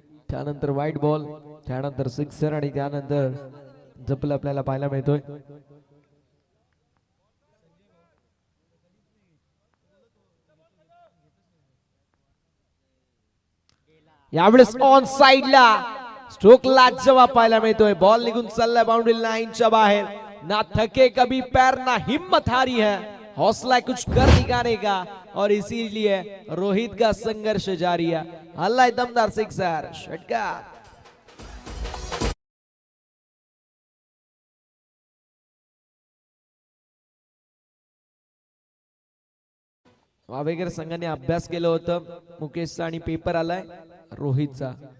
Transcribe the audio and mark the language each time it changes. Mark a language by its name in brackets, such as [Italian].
[Marathi] त्यानंतर वाईट बॉल, त्यानंतर सिक्सर, आणि त्यानंतर जपल आपल्याला पाहायला मिळतोय. यावेळेस ऑन साइडला स्ट्रोक लाजवाब पाहायला मिळतोय. बॉल निघून चाललाय बाउंड्री लाईनच्या बाहेर. [Hindi] ना थके कभी पैर ना हिम्मत हारी है, हौसला कुछ कर दिखाने का, और इसीलिए रोहित का संघर्ष जारी है. [Marathi] हल्ला दमदार सिक्सर षटकार. वावेकर संघाने अभ्यास केलं होतं. मुकेशचा आणि पेपर आलाय रोहितचा.